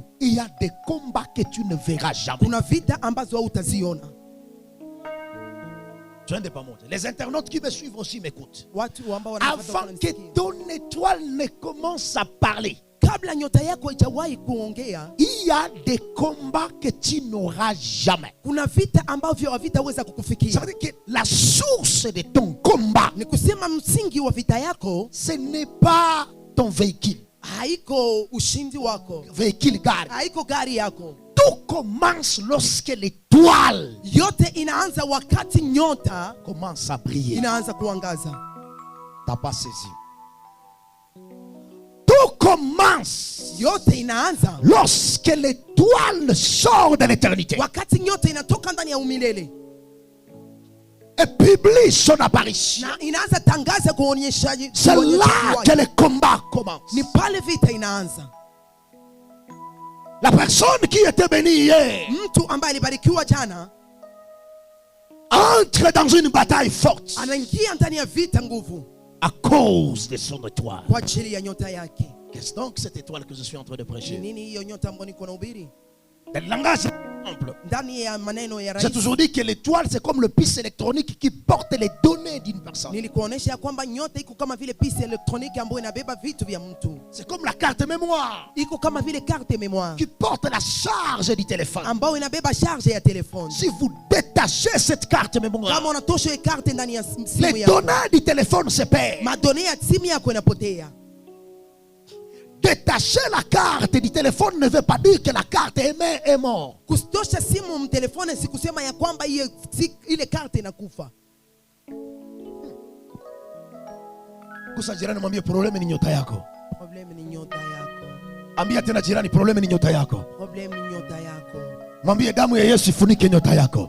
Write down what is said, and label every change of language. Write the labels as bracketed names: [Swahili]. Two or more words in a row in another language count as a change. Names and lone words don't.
[French] il y a des combats que tu ne verras jamais. [Swahili] kuna vita ambazo hautaziona. [French] Tu viens de pas monter. Les internautes qui me suivent aussi m'écoutent. [Swahili] Watu ambao wanafuata [French] Avant que [Swahili] wananisikia. [French] ton étoile ne commence à parler, [Swahili] Kabla nyota yako haijawahi kuongea, [French] il y a des combats que tu n'auras jamais. [Swahili] kuna vita ambavyo havitaweza [French] Ça [Swahili] kukufikia. [French] veut dire que la source de ton combat, [Swahili] Ni kusema msingi wa vita yako [French] ce n'est pas ton véhicule. [Swahili] haiko ushindi wako, [French] Véhicule gare. [Swahili] haiko gari yako. [French] Tout commence lorsque l'étoile [Swahili] Yote inaanza wakati nyota [French] commence à briller. [Swahili] inaanza kuangaza. [French] T'as pas saisi. Tout commence [Swahili] Yote inaanza [French] lorsque l'étoile sort de l'éternité [Swahili] wakati nyota inatoka ndani ya umilele [French] et publie son apparition. [Swahili] na inaanza tangaza kuonyeshaji. [French] C'est là que le combat commence. [Swahili] Ni pale vita inaanza. [French] La personne qui était bénie hier [Swahili] Mtu ambaye alibarikiwa jana [French] entre dans une bataille forte [Swahili] anaingia ndani ya vita nguvu [French] à cause de son étoile. [Swahili] kwa ajili ya nyota yake. [French] Qu'est-ce donc cette étoile que je suis en train de [Swahili] Ni [French] prêcher? [Swahili] nini hiyo nyota ambayo niko nahubiri? [French] Dans le langage simple, [Swahili] Ndani ya maneno ya [French] j'ai [Swahili] rais [French] toujours dit que l'étoile c'est comme le puce électronique qui porte les données d'une personne. [Swahili] nilikuonesha ya kwamba nyota iko kama vile pisi elektroniki ambayo inabeba vitu vya mtu, [French] C'est comme la carte mémoire [Swahili] iko kama vile [French] carte mémoire qui porte la charge du téléphone. [Swahili] ambayo inabeba charge ya telefoni. [French] Si vous détachez cette carte mémoire, [Swahili] Kama unatosha hiyo carte ndani ya simu [French] les [Swahili] yako, [French] données du téléphone se perdent. [Swahili] madone ya simu yako inapotea. [French] Détacher la carte du téléphone ne veut pas dire que la carte est morte. [Swahili] Kustosha simu mtelefoni si kusema ya kwamba ile carte inakufa. Kusa jirani mwambie probleme ni nyota yako. Problem ni nyota yako. Ambia tena jirani probleme ni nyota yako. Problem ni nyota yako. Mwambie damu ya Yesu ifunike nyota yako.